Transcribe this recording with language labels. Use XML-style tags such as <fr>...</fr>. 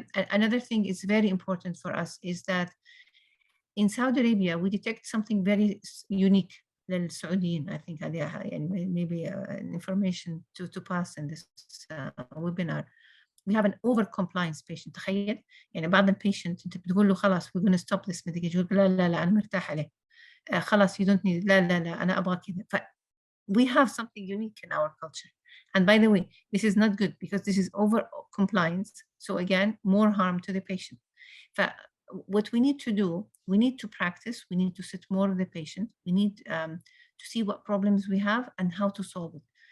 <en>Another thing is very important for us is that in Saudi Arabia, we detect something very unique. للسعوديين, I think maybe information to pass in this webinar. We have an over-compliance patient.</en> <ar>تخيل بعض البيشنت انت بتقول له خلاص</ar> <en>we're going to stop this medication,</en> <ar>يقول لا أنا مرتاح عليه. خلاص</ar> <en>you don't need,</en> <ar>لا أنا أبغى كذا.</ar> <en>We have something unique in our culture. And by the way, this is not good because this is over-compliance. So again, more harm to the patient. What we need to do, we need to practice, we need to sit more with the patient, we need to see what problems we have and how to solve it.</en>